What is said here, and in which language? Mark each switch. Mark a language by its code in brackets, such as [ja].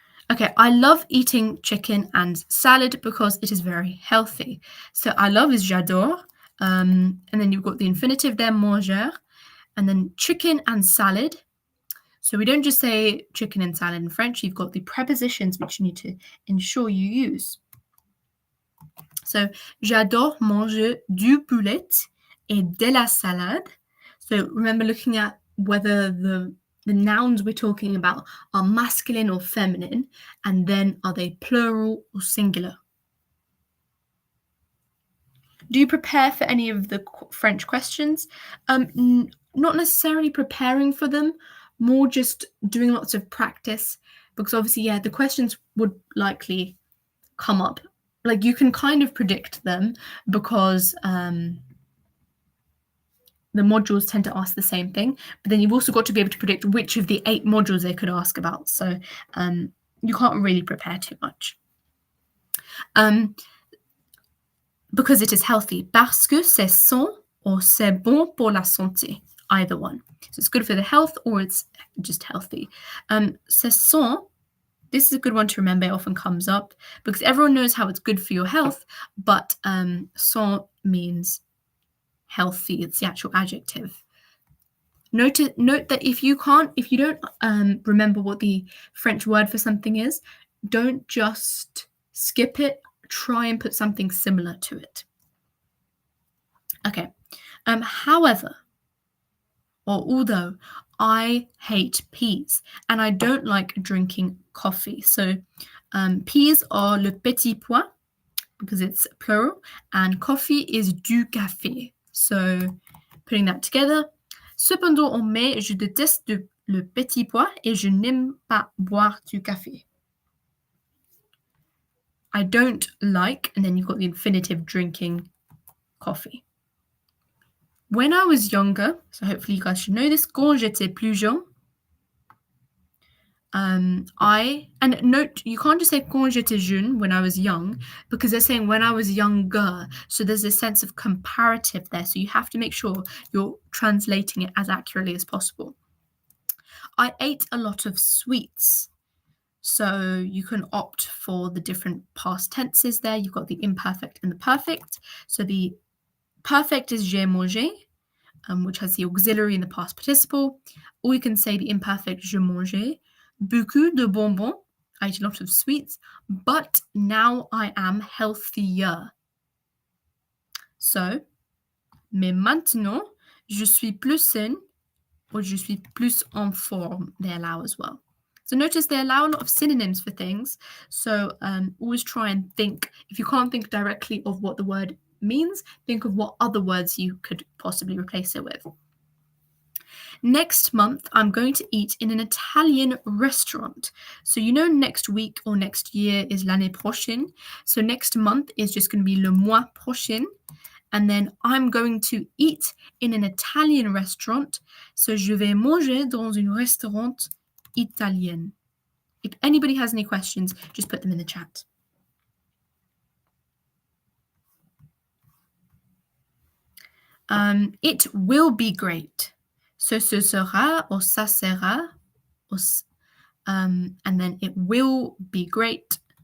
[en] Okay, I love eating chicken and salad because it is very healthy. So I love is [fr] j'adore. [en] And then you've got the infinitive there, manger. And then chicken and salad. So we don't just say chicken and salad in French. You've got the prepositions which you need to ensure you use. [fr] So j'adore manger du poulet et de la salade. [en] So remember looking at whether the nouns we're talking about are masculine or feminine, and then are they plural or singular? Do you prepare for any of the French questions? Not necessarily preparing for them, more just doing lots of practice, because obviously, yeah, the questions would likely come up. Like you can kind of predict them because the modules tend to ask the same thing, but then you've also got to be able to predict which of the 8 modules they could ask about. So you can't really prepare too much. Because it is healthy. [fr] Parce que c'est sain or c'est bon pour la santé. [en] Either one. So it's good for the health or it's just healthy. [fr] C'est sain. [en] This is a good one to remember. It often comes up because everyone knows how it's good for your health, but sain means healthy. It's the actual adjective. Note that if you don't remember what the French word for something is, don't just skip it. Try and put something similar to it. Okay. However, or although, I hate peas and I don't like drinking coffee. So peas are [fr] le petit pois [en] because it's plural, and coffee is [fr] du café. [en] So putting that together. [fr] Cependant, en mai, je déteste le petit pois et je n'aime pas boire du café. [en] I don't like, and then you've got the infinitive drinking coffee. When I was younger, so hopefully you guys should know this, [fr] quand j'étais plus jeune, [en] and note, you can't just say [fr] quand j'étais jeune, [en] when I was young, because they're saying when I was younger. So there's a sense of comparative there. So you have to make sure you're translating it as accurately as possible. I ate a lot of sweets. So you can opt for the different past tenses there. You've got the imperfect and the perfect. So the perfect is [fr] j'ai mangé, [en] which has the auxiliary in the past participle. Or you can say the imperfect [fr] je mangeais. Beaucoup de bonbons. [en] I ate a lot of sweets, but now I am healthier. [fr] So, mais maintenant, je suis plus saine, or je suis plus en forme. [en] They allow as well. So notice they allow a lot of synonyms for things. So always try and think, if you can't think directly of what the word means, think of what other words you could possibly replace it with. Next month, I'm going to eat in an Italian restaurant. So you know next week or next year is [fr] l'année prochaine. [en] So next month is just going to be [fr] le mois prochain. [en] And then I'm going to eat in an Italian restaurant. [fr] So je vais manger dans un restaurant italien. [en] If anybody has any questions, just put them in the chat. It will be great. So [fr] ce sera [en] or [fr] ça sera, [en] or, and then it will be great.